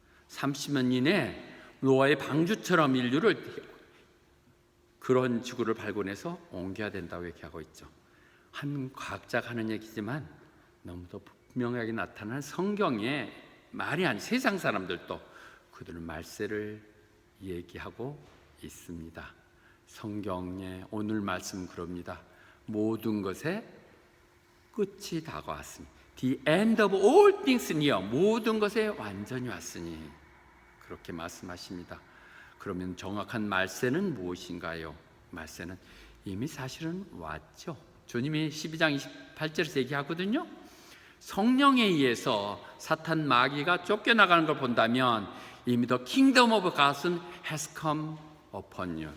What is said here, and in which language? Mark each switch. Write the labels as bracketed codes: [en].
[ko] 30년 이내에 노아의 방주처럼 인류를 그런 지구를 발견해서 옮겨야 된다고 얘기하고 있죠. 한 과학자가 하는 얘기지만 너무도 분명하게 나타나는 성경의 말이 아닌 세상 사람들도 그들은 말세를 얘기하고 있습니다. 성경의 오늘 말씀 그럽니다. 모든 것의 끝이 다가왔으니 [en] The end of all things near. [ko] 모든 것에 완전히 왔으니 그렇게 말씀하십니다. 그러면 정확한 말세는 무엇인가요? 말세는 이미 사실은 왔죠. 주님이 12장 28절에서 얘기하거든요. 성령에 의해서 사탄 마귀가 쫓겨나가는 걸 본다면 이미 [en] The kingdom of God has come upon you.